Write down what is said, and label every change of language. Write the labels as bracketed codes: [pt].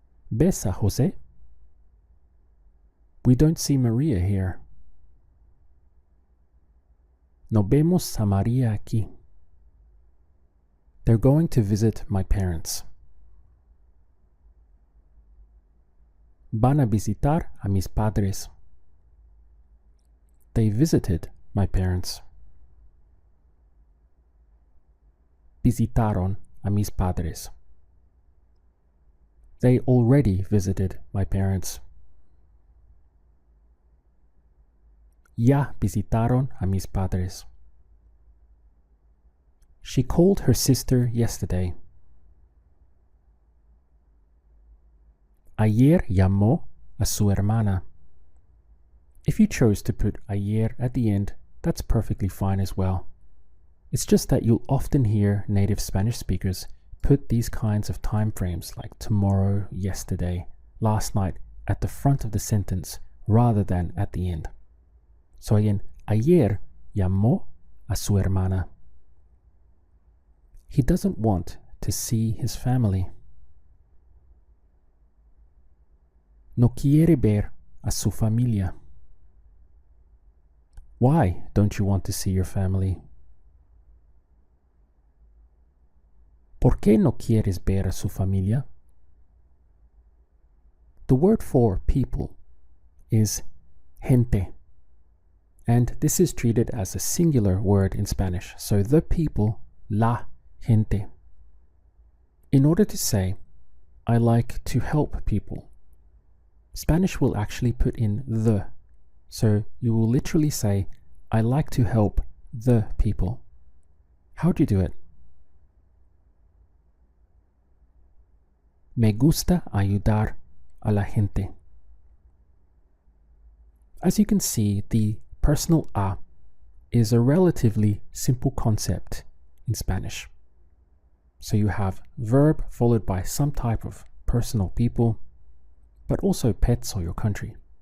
[es] ¿Ves a Jose? [en] We don't see Maria here. [es] No vemos a María aquí. [en] They're going to visit my parents. [es] Van a visitar a mis padres. [en] They visited my parents. [es] Visitaron a mis padres. [en] They already visited my parents. [es] Ya visitaron a mis padres. [en] She called her sister yesterday. [es] Ayer llamó a su hermana. [en] If you chose to put ayer at the end, that's perfectly fine as well. It's just that you'll often hear native Spanish speakers put these kinds of time frames like tomorrow, yesterday, last night at the front of the sentence rather than at the end. So again, [es] ayer llamó a su hermana. [en] He doesn't want to see his family. [es] No quiere ver a su familia. [en] Why don't you want to see your family? [es] ¿Por qué no quieres ver a su familia? [en] The word for people is gente. And this is treated as a singular word in Spanish. So the people, la gente. In order to say, I like to help people, Spanish will actually put in the. So you will literally say, I like to help the people. How do you do it? [es] Me gusta ayudar a la gente. [en] As you can see, the personal a is a relatively simple concept in Spanish. So you have verb followed by some type of personal people, but also pets or your country.